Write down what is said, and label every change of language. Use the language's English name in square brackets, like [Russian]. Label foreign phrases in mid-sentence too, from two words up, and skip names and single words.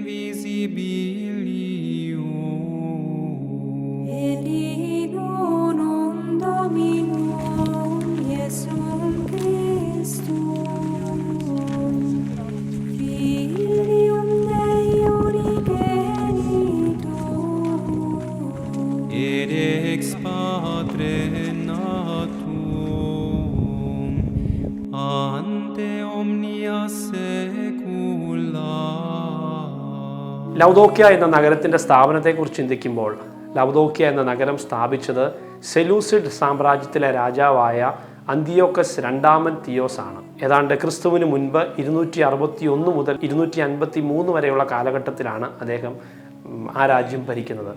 [Latin] invisibilium Elinum Dominum Iesum Christum Filium Dei Unigenitum et ex Patre natum ante omnia saecula. [Malayalam] ലൗദോക്കിയ എന്ന നഗരത്തിൻ്റെ സ്ഥാപനത്തെക്കുറിച്ച് ചിന്തിക്കുമ്പോൾ ലൗദോക്കിയ എന്ന നഗരം സ്ഥാപിച്ചത് സെലൂസിഡ് സാമ്രാജ്യത്തിലെ രാജാവായ അന്തിയോക്കസ് 2ാമൻ തിയോസ് ആണ്. ഏതാണ്ട് ക്രിസ്തുവിന് മുൻപ് 261 മുതൽ 253 വരെയുള്ള കാലഘട്ടത്തിലാണ് അദ്ദേഹം ആ രാജ്യം ഭരിക്കുന്നത്.